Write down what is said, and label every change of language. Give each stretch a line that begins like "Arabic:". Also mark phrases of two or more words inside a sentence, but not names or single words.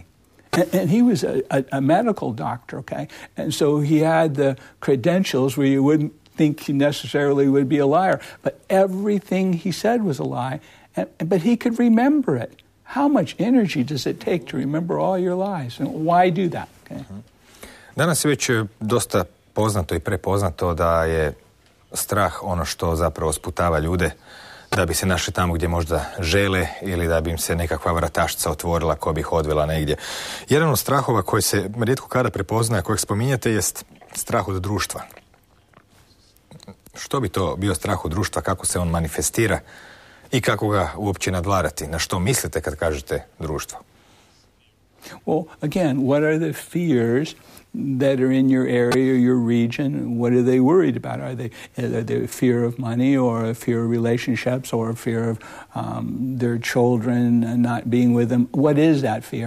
English: And he was a medical doctor, okay? And so he had the credentials where you wouldn't think he necessarily would be a liar. But everything he said was a lie. But he could remember it. How much energy does it take to remember all your lies? And why do that? Okay?
Croatian: Danas je već dosta poznato i prepoznato da je strah ono što zapravo sputava ljude da bi se našli tamo gdje možda žele ili da bi im se nekakva vratašca otvorila koja bi ih odvela negdje. Jedan od strahova koji se rijetko kada prepoznaje, kojeg spominjate, jest strah od društva. Što bi to bio strah od društva, kako se on manifestira i kako ga uopće nadvladati? Na što mislite kad kažete društvo?
English: Well, again, what are the fears that are in your area or your region? What are they worried about? Are they a fear of money, or a fear of relationships, or a fear of their children not being with them? What is that fear?